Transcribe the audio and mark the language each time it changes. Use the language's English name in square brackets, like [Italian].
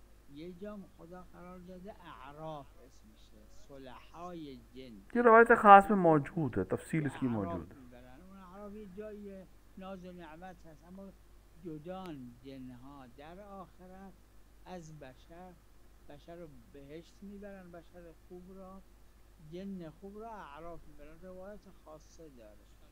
[Persian] یه جام خدا قرار داده اعراف اسمشه، صلحای جن. [Hindi] ये रवायत ख़ास में मौजूद है, तफसील इसकी मौजूद है। [Persian] اون اعراف یه جای ناز و نعمت هست، اما جدان جنها در آخرت از بشر رو بهشت میبرن، بشر خوب را، جن خوب را اعراف میبرن. روایت خاصه داره.